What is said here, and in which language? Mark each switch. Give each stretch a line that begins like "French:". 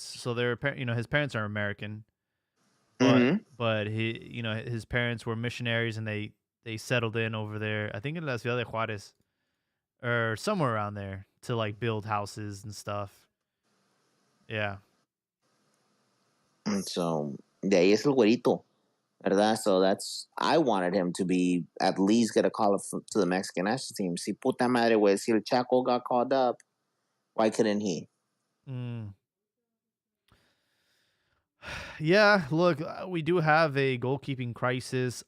English: So they're his parents are American, Mm-hmm. but his parents were missionaries and they settled in over there. I think in La Ciudad de Juárez or somewhere around there to like build houses and stuff. Yeah. And so
Spanish: de ahí es el güerito, ¿verdad?
English: So I wanted him to be at least get a call up to the Mexican national team.
Spanish: Si puta madre, güey, si el Chaco
English: got called up, why couldn't he? Mm. Yeah, look, we do have a goalkeeping crisis.